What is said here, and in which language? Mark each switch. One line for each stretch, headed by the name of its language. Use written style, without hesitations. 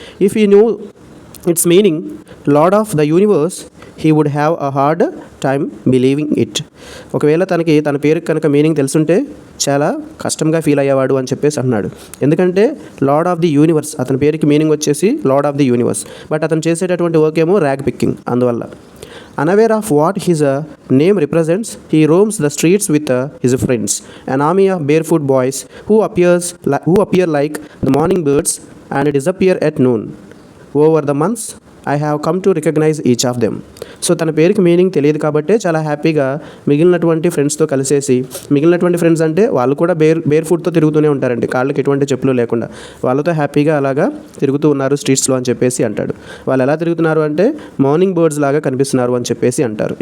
English: If he knew its meaning Lord of the universe he would have a hard time believing it.
Telugu: ఒకవేళ తనకి తన పేరుకి కనుక మీనింగ్ తెలుసుంటే చాలా కష్టంగా ఫీల్ అయ్యేవాడు అని చెప్పేసి అన్నాడు. ఎందుకంటే లార్డ్ ఆఫ్ ది యూనివర్స్, అతని పేరుకి మీనింగ్ వచ్చేసి lord of the universe, but అతను చేసేటటువంటి వర్క్ ఏమో ర్యాగ్ పిక్కింగ్.
English: అందువల్ల unaware of what his name represents, he roams the streets with his friends, an army of barefoot boys who appear like the morning birds and disappear at noon. Over the months, I have come to recognize each of them.
Telugu: So తన పేరుకి meaning తెలియదు కాబట్టే చాలా హ్యాపీగా మిగిలినటువంటి ఫ్రెండ్స్తో కలిసేసి, మిగిలినటువంటి friends అంటే వాళ్ళు కూడా బేర్ ఫుట్తో తిరుగుతూనే ఉంటారండి, కాళ్ళకి ఎటువంటి చెప్పులు లేకుండా. వాళ్ళతో హ్యాపీగా అలాగా తిరుగుతూ ఉన్నారు స్ట్రీట్స్లో అని చెప్పేసి అంటాడు. వాళ్ళు ఎలా తిరుగుతున్నారు అంటే మార్నింగ్ బర్డ్స్ లాగా కనిపిస్తున్నారు అని చెప్పేసి అంటారు.